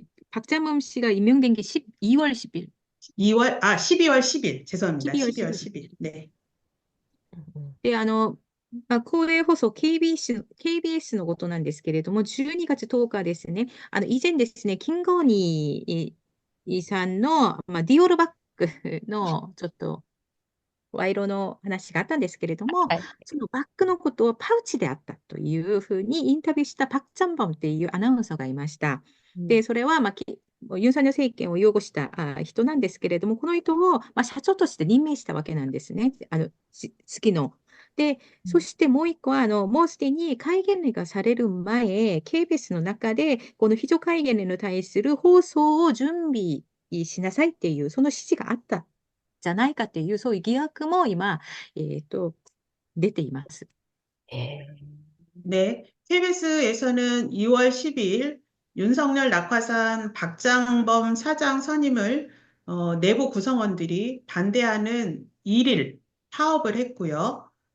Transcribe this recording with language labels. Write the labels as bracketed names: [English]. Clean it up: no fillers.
[Korean] 박장범 씨가 임명된 게 2월 10일. 12월 10일. 죄송합니다. 12월 10일. 네. [Japanese] で、公営放送 KBS のことなんですけれども、12月10日ですね、以前ですね、キンゴニーさんの、ディオールバッグのちょっと賄賂の話があったんですけれども、はい。そのバッグのことをパウチであったというふうにインタビューしたパク・チャンボンっていうアナウンサーがいました。で、それは、ユン・ソンニョル政権を擁護した人なんですけれども、この人を、社長として任命したわけなんですね。月の。で、そしてもう一個は、もうすでに戒厳令がされる前、KBS の中で、この非常戒厳令に対する放送を準備しなさいっていう、その指示があったじゃないかっていう、そういう疑惑も今、出ています。 [Korean] 네, KBS에서는 2월 12일 윤석열 낙하산 박장범 사장 선임을 내부 구성원들이 반대하는 1일 파업을 했고요.